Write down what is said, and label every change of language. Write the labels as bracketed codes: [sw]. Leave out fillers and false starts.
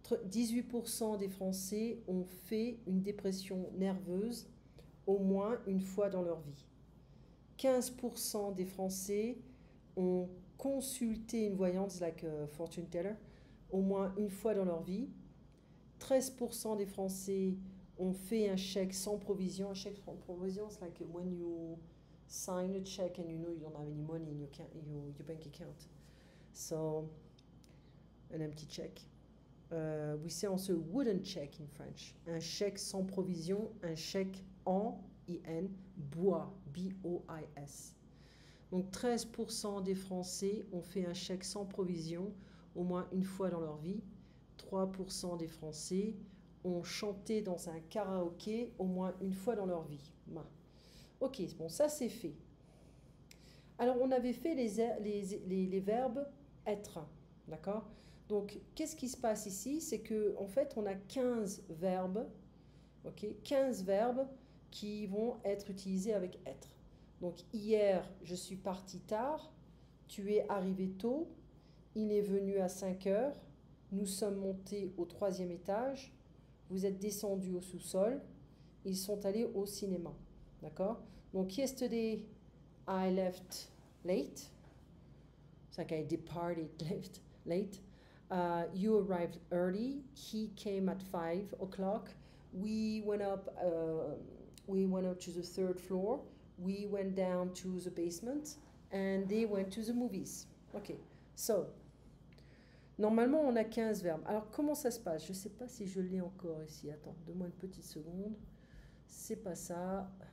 [fr] 18% des Français ont fait une dépression nerveuse au moins une fois dans leur vie. 15% des Français ont consulté une voyante, [en] like a fortune teller, [fr] au moins une fois dans leur vie. 13% des Français ont fait un chèque sans provision. Un chèque sans provision, c'est [en] like when you sign a check and you know you don't have any money in your bank account. So, an empty check. We say also wooden check in French. [fr] Un chèque sans provision, un chèque en, I-N, bois, B-O-I-S. Donc 13% des Français ont fait un chèque sans provision au moins une fois dans leur vie. 3% des Français ont chanté dans un karaoké au moins une fois dans leur vie. Ok, bon, ça c'est fait. Alors on avait fait les verbes être, d'accord? Donc qu'est-ce qui se passe ici? C'est que en fait on a 15 verbes, ok? 15 verbes qui vont être utilisés avec être. Donc hier je suis parti tard, tu es arrivé tôt, il est venu à 5 heures, nous sommes montés au 3e étage, vous êtes descendus au sous-sol, ils sont allés au cinéma. D'accord? [en] Donc, yesterday, I left late. It's like I departed late. You arrived early. He came at 5 o'clock. We went up to the 3rd floor. We went down to the basement. And they went to the movies. Okay, so... [fr] Normalement, on a 15 verbes. Alors, comment ça se passe? Je ne sais pas si je l'ai encore ici. Attends, donne-moi une petite seconde. C'est pas ça.